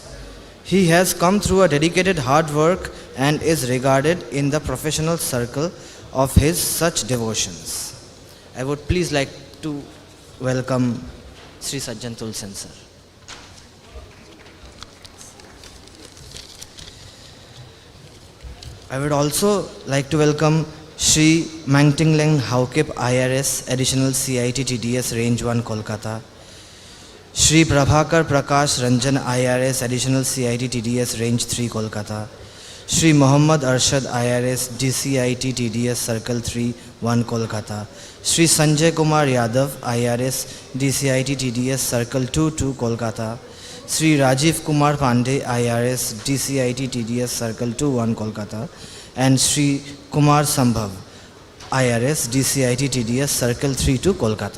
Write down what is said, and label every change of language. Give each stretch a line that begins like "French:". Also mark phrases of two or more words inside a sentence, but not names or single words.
English: He has come through a dedicated hard work and is regarded in the professional circle of his such devotions. I would please like to welcome Sri Sajjan Tulsian sir. I would also like to welcome Shri Mangtingleng Haukip IRS Additional CIT TDS Range 1 Kolkata, Shri Prabhakar Prakash Ranjan IRS Additional CIT TDS Range 3 Kolkata, Shri Muhammad Arshad IRS DCIT TDS Circle 3 1 Kolkata, Shri Sanjay Kumar Yadav IRS DCIT TDS Circle 2 2 Kolkata, Shri Rajiv Kumar Pandey IRS DCIT TDS Circle 2 1 Kolkata, and Shri Kumar Sambhav IRS DCIT TDS Circle 3 2 Kolkata.